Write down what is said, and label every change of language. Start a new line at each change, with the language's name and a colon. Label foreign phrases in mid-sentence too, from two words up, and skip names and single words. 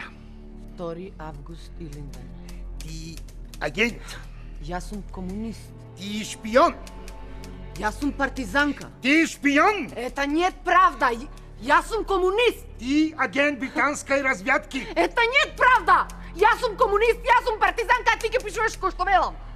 Macedonian: 2 август Илинден. Ти агент. Јас сум комунист. Ти шпион. Јас сум партизанка. Ти шпион.
Russian: Это нет правда.
Macedonian: Јас сум комунист.
Russian: Ти агент британской разведки. Это нет правда.
Macedonian: Јас сум комунист, јас сум партизанка, а ти ќе пишуваш кој што велам.